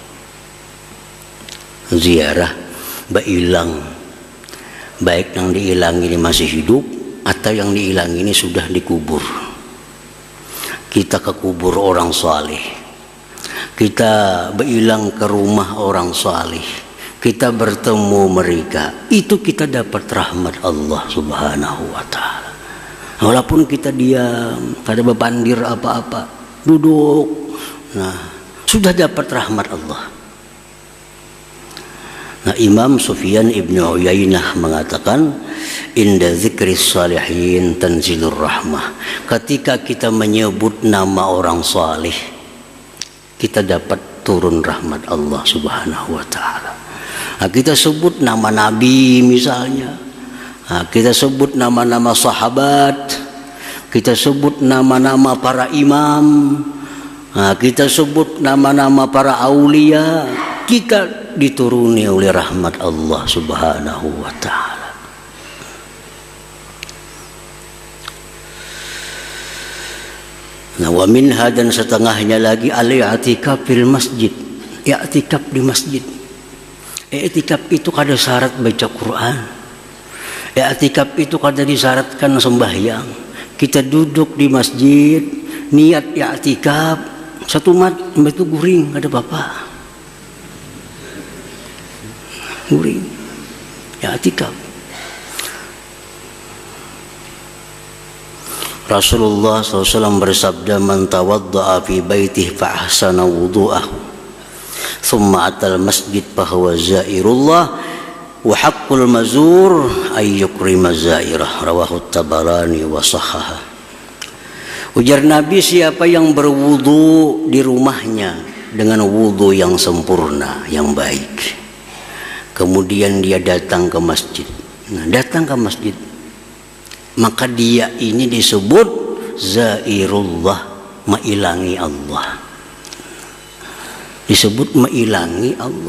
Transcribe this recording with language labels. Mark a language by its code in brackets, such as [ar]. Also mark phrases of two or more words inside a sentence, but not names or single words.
[id] Ziarah bailang, baik yang diilang ini masih hidup atau yang diilang ini sudah dikubur. Kita ke kubur orang saleh, kita bailang ke rumah orang saleh, kita bertemu mereka, itu kita dapat rahmat Allah [ar] سبحانه وتعالى. [bjn] Walaupun kita diam, kada bebandir apa-apa, duduk, nah sudah dapat rahmat Allah. Nah, [id] Imam Sufyan ibn Uyainah mengatakan, [ar] عند ذكر الصالحين تنزل الرحمة. [id] Ketika kita menyebut nama orang saleh, kita dapat turun rahmat Allah [ar] سبحانه وتعالى. [id] Nah, kita sebut nama Nabi misalnya, nah, kita sebut nama-nama sahabat, kita sebut nama-nama para imam, nah, kita sebut nama-nama para aulia, kita dituruni oleh rahmat Allah [ar] سبحانه وتعالى. [id] Nah, [ar] ومنها, [id] dan setengahnya lagi, [ar] الاعتكاف في المسجد, [id] i'tikaf di masjid. [bjn] I'tikaf itu kada syarat baca Quran, i'tikaf itu kada disyaratkan sembahyang. Kita duduk di masjid, niat i'tikaf, satu mat itu guring, kada apa-apa. Guring, i'tikaf. [id] Rasulullah SAW bersabda, [ar] من توضأ في بيته فأحسن وضوءه ثم أتى المسجد فهو زائر الله وحق المزور أن يكرم زائره، رواه الطبراني وصححه. [id] Ujar Nabi, siapa yang berwudu di rumahnya dengan wudu yang sempurna, yang baik, kemudian dia datang ke masjid, nah, datang ke masjid, maka dia ini disebut zairullah, mailangi Allah, disebut mailangi Allah.